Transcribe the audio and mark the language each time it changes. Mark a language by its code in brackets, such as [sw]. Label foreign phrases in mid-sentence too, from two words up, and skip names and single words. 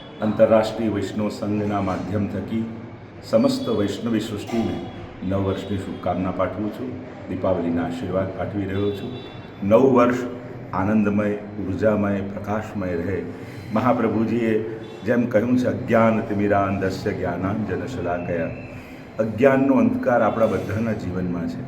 [gu] આંતરરાષ્ટ્રીય વૈષ્ણવ સંઘના માધ્યમ થકી સમસ્ત વૈષ્ણવી સૃષ્ટિને નવ वर्षની શુભકામના પાઠવું છું। દીપાવલીના આશીર્વાદ પાઠવી રહ્યો છું। નવ વર્ષ આનંદમય, ઉર્જામય, પ્રકાશમય રહે। મહાપ્રભુજીએ જેમ કહ્યું છે, [sa] અજ્ઞાન તિમિરાંધસ્ય જ્ઞાનાંજન શલાકયા। [gu] અજ્ઞાનનો અંધકાર આપણા બધાના જીવનમાં છે।